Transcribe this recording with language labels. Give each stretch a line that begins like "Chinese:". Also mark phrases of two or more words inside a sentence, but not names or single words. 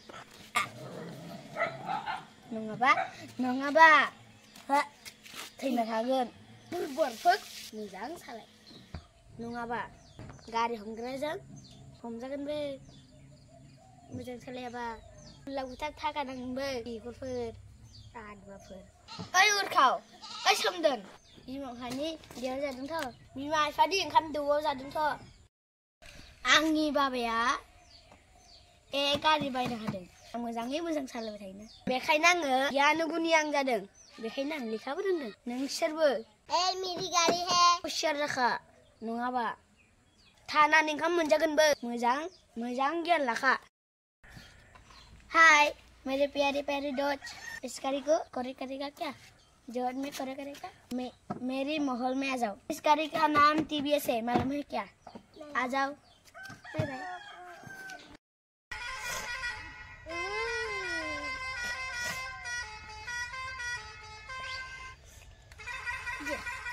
Bodo: थैना थागोन बुरबरफोर मोजां सालाय नङाबा गारि हमग्राजों हमजागोन बे मोजां सालायाबा लावथार थाखा नांगोनबो बिगुरफोर आदुवाफोर ओइ उरखाव ओइ सोमदोन बिमा बिफानि देयाव जादोंथ' बिमा बिफानि ओंखाम दोआव जादोंथ' आंनि बाबाया गारि बायनो हादों आं मोजाङै मोजां सालायबाय थायोना बेखायनो आङो गियान गुनि आं जादों बेखायनो आं लेखाबो रोंदों नोंसोरबो
Hindi: मेरी गाड़ी है
Bodo: हुसियार जाखा नङाबा थानानै ओंखाम मोनजागोनबो मोजां गियान लाखा
Hindi: हाय मेरे प्यारे प्यारे दोस्त इस गाड़ी को करे करेगा क्या जोड़ में करे करेगा मेरी महल में आ जाओ इस गाड़ी का नाम TVS है मालूम है क्या आ जाओ बाय बाय Yeah.